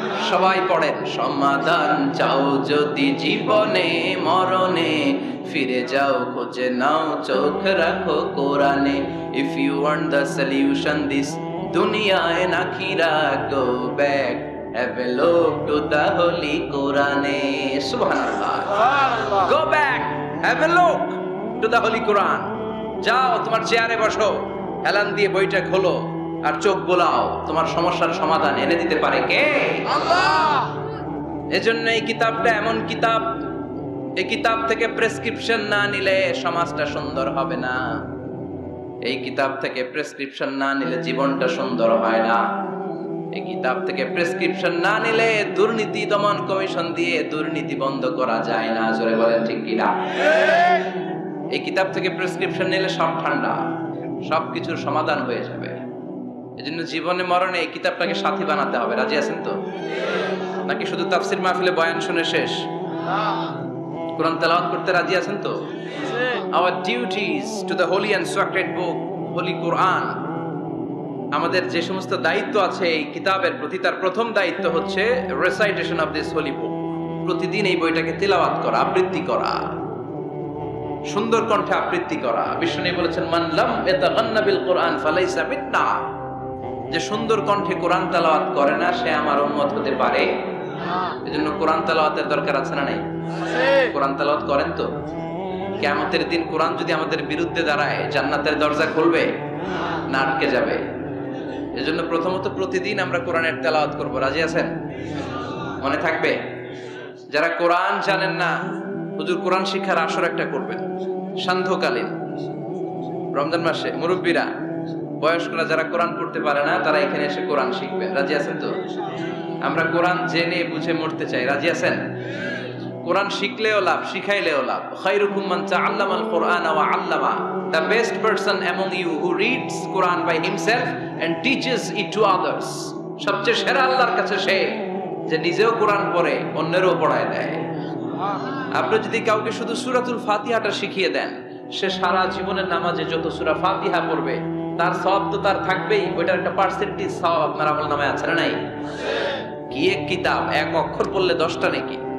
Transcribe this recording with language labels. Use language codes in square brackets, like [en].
[bn] সবাই পড়েন, সমাধান চাও যদি জীবনে, মরণে ফিরে যাও, খুঁজে নাও, চোখ রাখো কোরআনে। [en] If you want the solution this dunya and akhirah, go back, have a look to the holy Quran. Subhanallah. Go back, have a look to the holy Quran. [bn] যাও তোমার চেয়ারে বসো, হেলান দিয়ে বইটা খোলো আর চোখ বোলাও, তোমার সমস্যার সমাধান এনে দিতে পারে কে? আল্লাহ। এজন্য এই কিতাবটা এমন কিতাব, এই কিতাব থেকে প্রেসক্রিপশন না নিলে সমাজটা সুন্দর হবে না। এই কিতাব থেকে প্রেসক্রিপশন না নিলে জীবনটা সুন্দর হয় না। এই কিতাব থেকে প্রেসক্রিপশন না নিলে দুর্নীতি দমন কমিশন দিয়ে দুর্নীতি বন্ধ করা যায় না। জোরে বলেন ঠিক কিনা? এই কিতাব থেকে প্রেসক্রিপশন নিলে সব ঠান্ডা, সবকিছুর সমাধান হয়ে যাবে। এজন্য জীবনে মরণে এই কিতাবটাকে সাথী বানাতে হবে। রাজি আছেন তো? নাকি শুধু তাফসির মাহফিলে বয়ান শুনে শেষ? কোরআন তেলাওয়াত করতে রাজি আছেন তো? [en] Our duties to the holy and sacred book, Holy Quran. [bn] আমাদের যে সমস্ত দায়িত্ব আছে এই কিতাবের প্রতি, তার প্রথম দায়িত্ব হচ্ছে [en] recitation of this holy book. [bn] প্রতিদিন এই বইটাকে তিলাওয়াত করা, আবৃত্তি করা, সুন্দর কণ্ঠে আবৃত্তি করা। বিষ্ণু বলেছেন, [ar] মান লাম ইয়াতাগান্না বিল কোরআন ফালাইসা মিন্না। [bn] যে সুন্দর কণ্ঠে কোরআন তেলাওয়াত করে না, সে আমার উম্মত হতে পারে না। এজন্য কোরআন তেলাওয়াতের দরকার আছে না নাই? কোরআন তেলাওয়াত করেন তো? কিয়ামতের দিন কোরআন যদি আমাদের বিরুদ্ধে দাঁড়ায়, জান্নাতের দরজা খুলবে না আটকে যাবে? এজন্য প্রথমত প্রতিদিন আমরা কোরআনের তেলাওয়াত করব। রাজি আছেন? মনে থাকবে? যারা কোরআন জানেন না, হুজুর কোরআন শিক্ষার আসর একটা করবেন সান্ধ্যকালীন রমজান মাসে। মুরব্বীরা, বয়স্করা যারা কোরআন পড়তে পারে না, তারা এখানে এসে কোরআন শিখবেন। রাজি আছেন তো? আমরা কোরআন জেনে বুঝে মরতে চাই। রাজি আছেন? কোরআন শিখলেও লাভ, শিখাইলেও লাভ। [ar] খায়রুকুম মান তাআল্লামাল কোরআন ওয়া আল্লামা। [en] The best person among you who reads Quran by himself and teaches it to others. [bn] সবচেয়ে সেরা আল্লাহর কাছে সে যে নিজেও কোরআন পড়ে অন্যেরও পড়ায় দেয়। আপনি যদি কাউকে শুধু সূরাতুল ফাতিহাটা শিখিয়ে দেন, সে সারা জীবনের নামাজে যত সূরা ফাতিহা পড়বে তার সওয়াব তো তার থাকবেই। ওইটার একটা পার্সেন্টেজ সওয়াব আপনার আমলনামায় আছে না নাই? কি এক কিতাব, এক অক্ষর পড়লে 10টা নেকি।